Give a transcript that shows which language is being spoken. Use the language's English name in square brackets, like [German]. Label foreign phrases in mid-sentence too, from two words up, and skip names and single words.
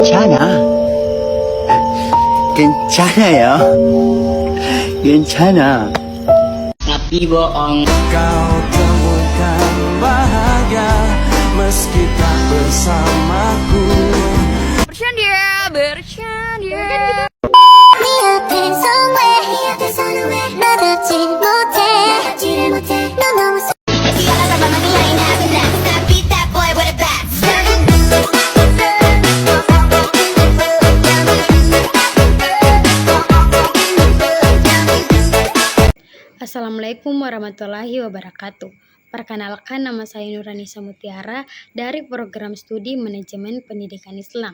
[Korean] 괜찮아. 괜찮아요. 괜찮아. [Indonesian] Tapi bohong. Kau temukan bahagia meski tak bersamaku. Bercanda, bercanda. [Korean] 네 앞에 [English] somewhere [Korean] 나답지 못해 너 너무 [English] You gotta stop my line now and now. Beat that boy with a bat. [Arabic] السلام عليكم ورحمة الله وبركاته. [Indonesian] Perkenalkan, nama saya Nuranisa Mutiara dari program studi Manajemen Pendidikan Islam.